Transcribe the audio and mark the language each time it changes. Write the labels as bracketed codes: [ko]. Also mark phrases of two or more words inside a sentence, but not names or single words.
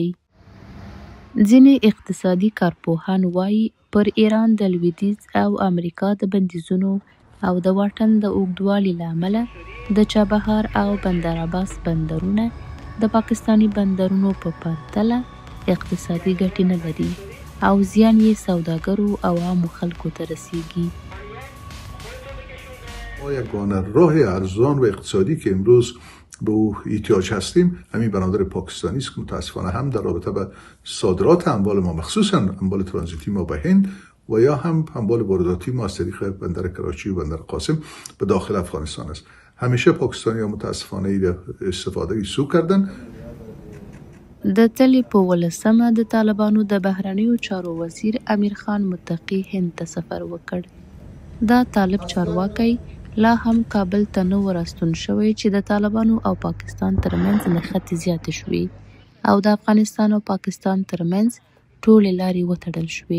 [ps] ځینې اقتصادي کارپوهان وایي پر ایران د لویدیځ او امریکا د بندیزونو او د واټن د اوږدوالي له امله د چابهار او بندر عباس بندرونه د پاکستاني بندرونو په پرتله اقتصادي ګټې نه لري او زیان یې سوداګرو او عامو خلکو ته رسیږي. [fa] ما یگانه راه ارزان و اقتصادی که امروز به او احتیاج هستیم همین بنادر پاکستانی است که متاسفانه هم در رابطه با صادرات اموال ما مخصوصا اموال ترانزیتی ما به هند و یا هم اموال وارداتی ما از طریق بندر کراچی و بندر قاسم به داخل افغانستان است. همیشه پاکستانی ها متاسفانه استفاده سو کردن. [ps] د تلې په 18مه د طالبانو د بهرنیو چارو وزیر امیر خان متقي هند ته سفر وکړ. دا طالب چارواکی لا هم کابل ته نه و راستون شوی چې د طالبانو او پاکستان ترمنځ نښتې زیاتې شوې او د افغانستان او پاکستان ترمنځ ټولې لارې وتړل شوې.